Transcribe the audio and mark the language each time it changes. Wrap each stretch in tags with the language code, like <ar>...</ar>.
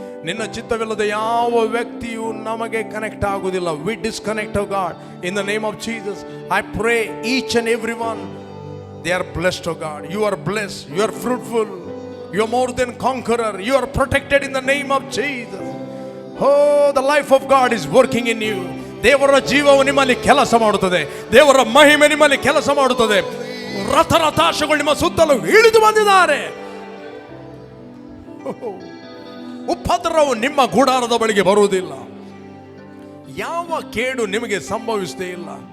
<kn>ನಿನ್ನ ಚಿತ್ತವಿಲ್ಲದ ಯಾವ ವ್ಯಕ್ತಿಯು ನಮಗೆ ಕನೆಕ್ಟ್ ಆಗುವುದಿಲ್ಲ.</kn> <en>We disconnect of God in the name of Jesus. I pray each and every one, they are blessed of God. You are blessed, you are fruitful, you are more than conqueror, you are protected in the name of Jesus. Oh, the life of God is working in you.</en> <kn>ದೇವರ ಜೀವವು ನಿಮ್ಮಲ್ಲಿ ಕೆಲಸ ಮಾಡುತ್ತದೆ, ದೇವರ ಮಹಿಮೆ ನಿಮ್ಮಲ್ಲಿ ಕೆಲಸ ಮಾಡುತ್ತದೆ. ರಥಾಶಗಳು ನಿಮ್ಮ ಸುತ್ತಲೂ ಇಳಿದು ಬಂದಿದ್ದಾರೆ. ಉಪದ್ರವವು ನಿಮ್ಮ ಗುಡಾರದ ಬಳಿಗೆ ಬರುವುದಿಲ್ಲ, ಯಾವ ಕೇಡು ನಿಮಗೆ ಸಂಭವಿಸದೇ ಇಲ್ಲ.</kn>